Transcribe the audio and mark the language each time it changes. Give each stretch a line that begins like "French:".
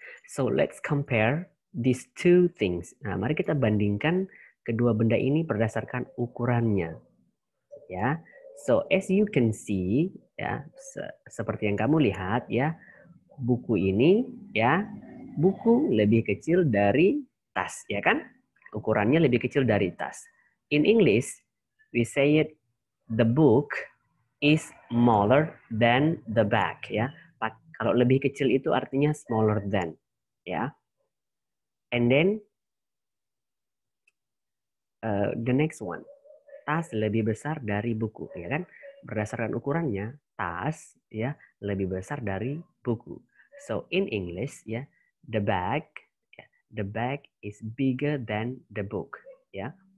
English: So let's compare these two things.
Indonesian: Nah, mari kita bandingkan kedua benda ini berdasarkan ukurannya. Ya,
English: so as you can see,
Indonesian: ya, seperti yang kamu lihat, ya, buku ini, ya, buku lebih kecil dari tas, ya kan? Ukurannya lebih kecil dari tas.
English: In English, we say it the book is smaller than the bag, ya.
Indonesian: Kalau lebih kecil itu artinya smaller than, ya.
English: And then the next one,
Indonesian: tas lebih besar dari buku, ya kan? Berdasarkan ukurannya, tas ya lebih besar dari buku.
English: So in English ya, the bag is bigger than the book, ya.